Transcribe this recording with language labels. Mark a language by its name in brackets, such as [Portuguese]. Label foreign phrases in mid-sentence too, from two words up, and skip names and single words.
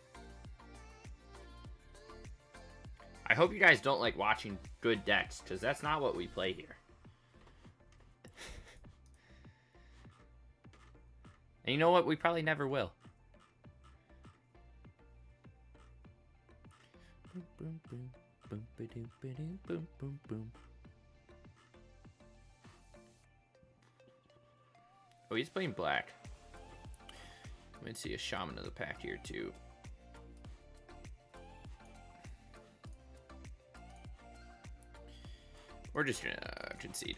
[English] I hope you guys don't like watching good decks, because that's not what we play here. And you know what? We probably never will. Boom, boom, boom, boom, ba-doom, ba-doom, boom, boom, boom. Oh, he's playing black. I'm gonna see a Shaman of the Pack here too. We're just gonna concede.